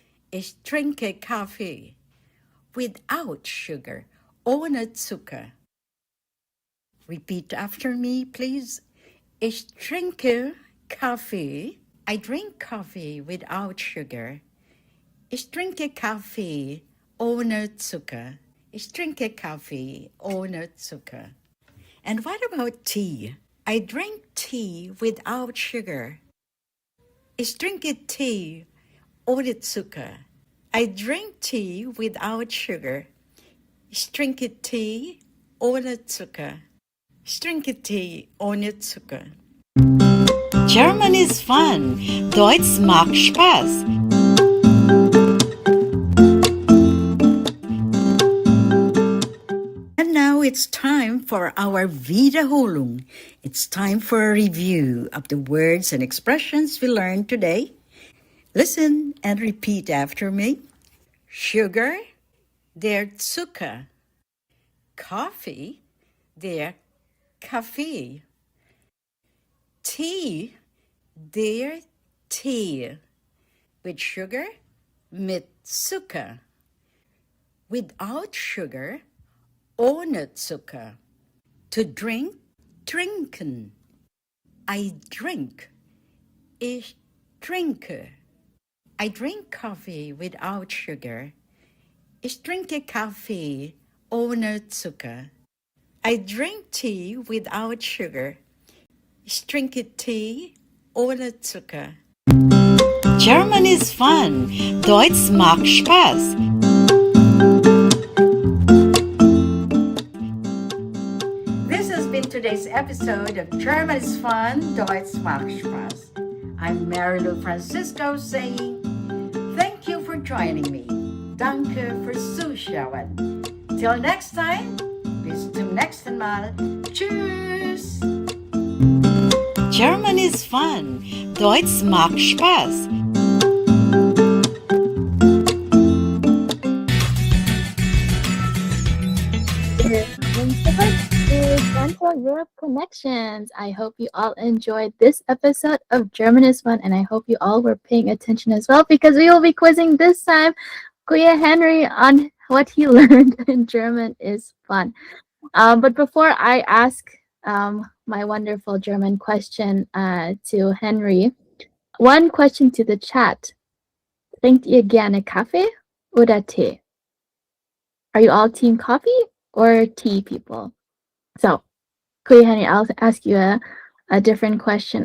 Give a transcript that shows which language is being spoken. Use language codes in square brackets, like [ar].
[de] Ich trinke Kaffee. [en] Without sugar, [de] ohne Zucker. [en] Repeat after me, please. [de] Ich trinke Kaffee. [en] I drink coffee without sugar. [de] Ich trinke Kaffee ohne Zucker. Ich trinke Kaffee ohne Zucker. [en] And what about tea? I drink tea without sugar. [de] Ich trinke Tee ohne Zucker. [en] I drink tea without sugar. [de] Ich trinke Tee ohne Zucker. Ich trinke Tee ohne Zucker. [en] German is fun. [de] Deutsch macht Spaß. [en] And now it's time for our Wiederholung. It's time for a review of the words and expressions we learned today. Listen and repeat after me. [de] Sugar, der Zucker. Coffee, der Kaffee. Tea, der Tee. [en] With sugar, [de] mit Zucker. [en] Without sugar, [de] ohne Zucker. [en] To drink, trinken. I drink, [de] ich trinke. [en] I drink coffee without sugar. [de] Ich trinke Kaffee ohne Zucker. [en] I drink tea without sugar. [de] Ich trinke Tee ohne Zucker. [en] German is fun. [de] Deutsch macht Spaß. [en] This has been today's episode of German is Fun, [de] Deutsch macht Spaß. [en] I'm Malou Francisco saying, thank you for joining me. [de] Danke fürs Zuschauen. [en] Till next time, [de] bis zum nächsten Mal. Tschüss! [en] German is fun. [de] Deutsch macht Spaß. [en] Central Europe Connections. I hope you all enjoyed this episode of German is Fun, and I hope you all were paying attention as well, because we will be quizzing this time Kuya Henry on what he learned in German is Fun. But before I ask my wonderful German question to Henry, one question to the chat. [de] Trinkt ihr gerne Kaffee oder Tee? [en] Are you all team coffee or tea people? So, Kuya Henry, I'll ask you a different question.